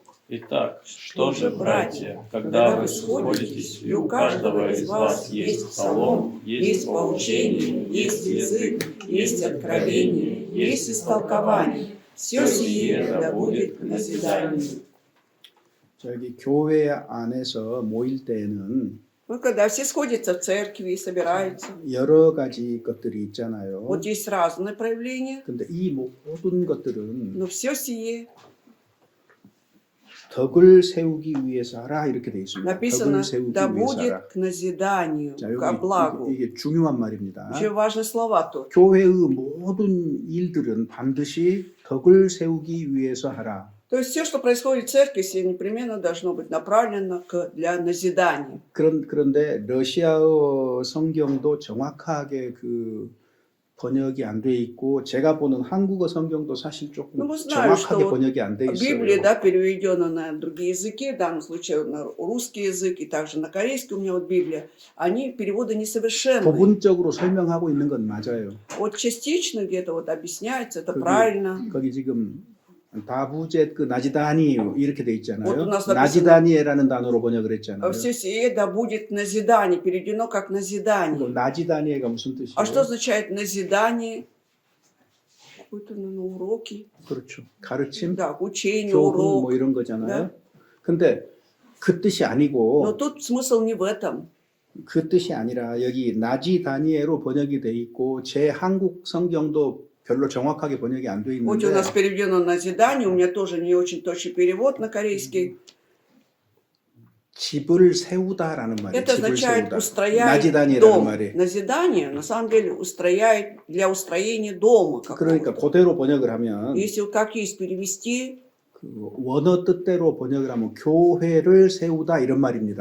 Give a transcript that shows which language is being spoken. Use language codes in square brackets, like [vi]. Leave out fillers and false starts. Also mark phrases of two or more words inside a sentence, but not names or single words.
[ru] Итак, что же, братья, когда вы сходитесь, и у каждого из вас есть псалом, есть поучение, есть язык, есть откровение, есть истолкование, все сие да будет к назиданию. [ko] 저기 교회 안에서 모일 때에는 [ru] Ну, когда все сходятся в церкви и собираются, [ko] 여러 가지 것들이 있잖아요. [ru] вот есть разные проявления, [ko] 근데 이 모든 것들은 [ru] но все сие [ko] 덕을 세우기 위해서 하라 이렇게 돼 있습니다. [ru] написано, [ko] 덕을 세우기 [ru] да [ko] 위해서 하라. [ru] будет к назиданию, [ko] 자, [ru] ко благу. [ko] 이게 중요한 말입니다. [ru] Очень важные слова тут. [ko] 교회의 모든 일들은 반드시 덕을 세우기 위해서 하라. [ru] То есть все, что происходит в церкви, все непременно должно быть направлено для назидания. [ko] 그런데 러시아어 성경도 정확하게 그 번역이 안 돼 있고 제가 보는 한국어 성경도 사실 조금 [ru] Ну, мы знаем, что [ko] 정확하게 [ru] вот [ko] 번역이 안 돼 [ru] Библия, [ko] 있어요. [ru] да, переведена на другие языки, в данном случае на русский язык и также на корейский у меня вот Библия, они переводы несовершенные. [ko] 부분적으로 설명하고 있는 건 맞아요. [ru] Вот частично где-то вот объясняется, это [ko] 거기- [ru] правильно. [ko] 거기 지금 [ru] да будет [ko] 그 나지다니 이렇게 돼 있잖아요. [ru] Вот у нас написано- [ko] 나지다니에라는 단어로 번역을 했잖아요. [ru] Все сие да будет назидание, переведено как [ko] 그럼 [ru] назидание. [ko] 나지다니가 무슨 뜻이에요? [ru] А что означает назидание? Какой-то, наверное, уроки. [ko] 그렇죠. 가르침, [ru] Да, учение, [ko] 교훈 [ru] урок. [ko] 뭐 이런 거잖아요. [ru] Да. [ko] 근데 그 뜻이 [ru] Но [ko] 아니고 [ru] тут смысл не в этом. [ko] 그 뜻이 아니라 여기 나지다니에로 번역이 돼 있고 제 한국 성경도 별로 정확하게 번역이 안 돼 [ru] Вот у [ko] 있는데 [ru] нас переведено назидание, у меня тоже не очень точный перевод на корейский. [ko] 집을 세우다라는 말이에요. [ru] Это [ko] 집을 [ru] означает [ko] 세우다. [ru] устроять [ko] 나지다니라는 [ru] дом. [ko] 말이. [ru] Назидание на самом деле устрояет для устроения дома. [ko] 그러니까 [ru] какого-то. [ko] 그대로 번역을 하면 [ru] Если вот как есть перевести, [ko] 그 원어 뜻대로 번역을 하면 교회를 세우다 이런 말입니다.